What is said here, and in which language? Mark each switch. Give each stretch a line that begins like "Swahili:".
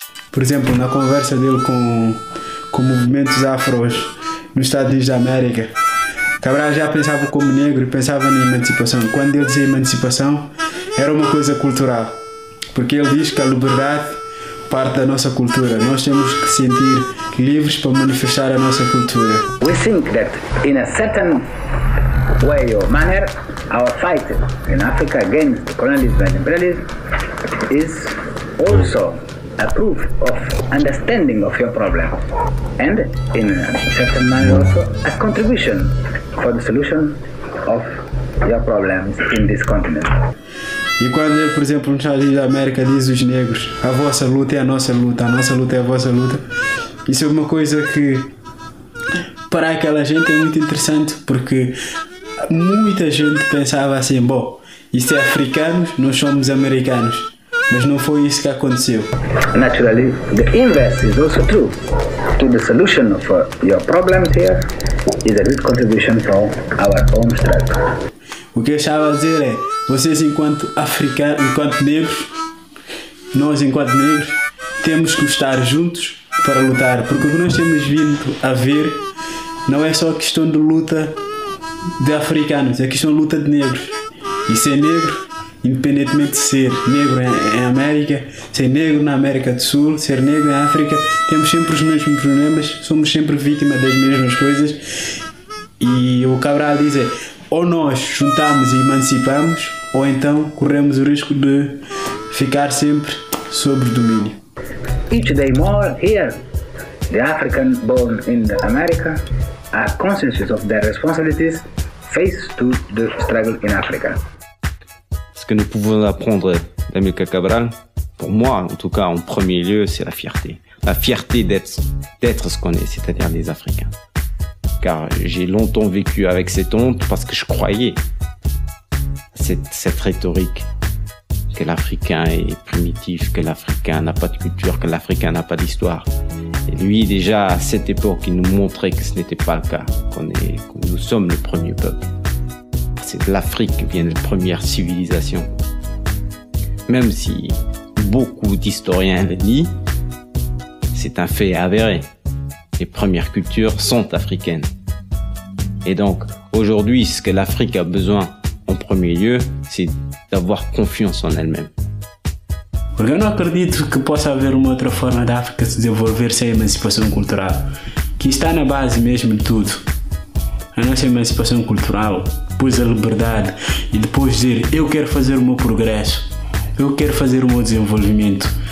Portuguese: Por exemplo, na conversa dele com movimentos afros nos Estados Unidos da América, Cabral já pensava como negro e pensava na emancipação. Quando ele dizia emancipação, era uma coisa cultural, porque ele diz que a liberdade parte da nossa cultura. Nós temos que se sentir livres para manifestar a nossa cultura.
English: We think that in a certain way or manner, our fight in Africa against colonialism and imperialism is also a proof of understanding of your problem, and in a certain manner also a contribution for the solution of your problems in this continent.
Portuguese: E quando ele, por exemplo, nos Estados Unidos da América diz os negros, a vossa luta é a nossa luta é a vossa luta, isso é uma coisa que para aquela gente é muito interessante, porque muita gente pensava assim, bom, isto é africanos, nós somos americanos. Mas não foi isso que aconteceu.
English: Naturally, the inverse is also true. To the solution of your problems here is a great contribution from our home struggle.
Portuguese: O que eu estava a dizer é, vocês enquanto africanos, enquanto negros, nós enquanto negros, temos que estar juntos para lutar, porque o que nós temos vindo a ver não é só questão de luta de africanos, é questão de luta de negros. E ser negro, independentemente de ser negro em América, ser negro na América do Sul, ser negro em África, temos sempre os mesmos problemas, somos sempre vítimas das mesmas coisas. E o Cabral diz é, ou nós juntamos e emancipamos, ou então corremos o risco de ficar sempre sob domínio.
English: Each day more here, the African born in America are conscious of their responsibilities faced to the struggle in Africa.
French: Ce que nous pouvons apprendre d'Amilcar Cabral, pour moi en tout cas en premier lieu, c'est la fierté. La fierté d'être ce qu'on est, c'est-à-dire des Africains. Car j'ai longtemps vécu avec cette honte parce que je croyais cette rhétorique que l'Africain est primitif, que l'Africain n'a pas de culture, que l'Africain n'a pas d'histoire. Et lui, déjà à cette époque, il nous montrait que ce n'était pas le cas, que nous sommes le premier peuple. C'est de l'Afrique que viennent les premières civilisations. Même si beaucoup d'historiens le nient, c'est un fait avéré. Les premières cultures sont africaines. Et donc, aujourd'hui, ce que l'Afrique a besoin en premier lieu, c'est d'avoir confiance en elle-même.
Portuguese: Porque eu não acredito que possa haver uma outra forma da África se desenvolver sem emancipação cultural, que está na base mesmo de tudo. A nossa emancipação cultural, depois a liberdade e depois dizer eu quero fazer o meu progresso, eu quero fazer o meu desenvolvimento.